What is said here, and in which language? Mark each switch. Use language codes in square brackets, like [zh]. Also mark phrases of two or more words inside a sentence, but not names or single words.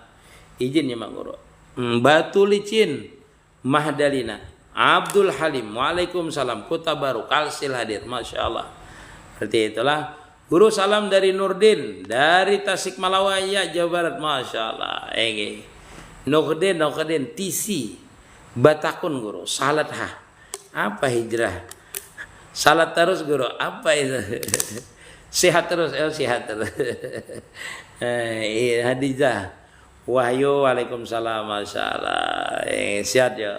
[id] Izinnya Mak Guru. Batu Licin Mahdalina Abdul Halim. Waalaikumsalam. Kota Baru Kalsil hadir. [ar] ما شاء الله. [id] Seperti itulah. Guru salam dari Nurdin dari Tasikmalaya Jawa Barat. [ar] ما شاء الله. [id] Nurdin TC Batakun Guru. Salat apa hijrah? Salat terus Guru. Apa itu? Sehat terus. Sehat terus. Hadijah Wahyu, waalaikumsalam, [ar] ما شاء الله, [id] sehat ya.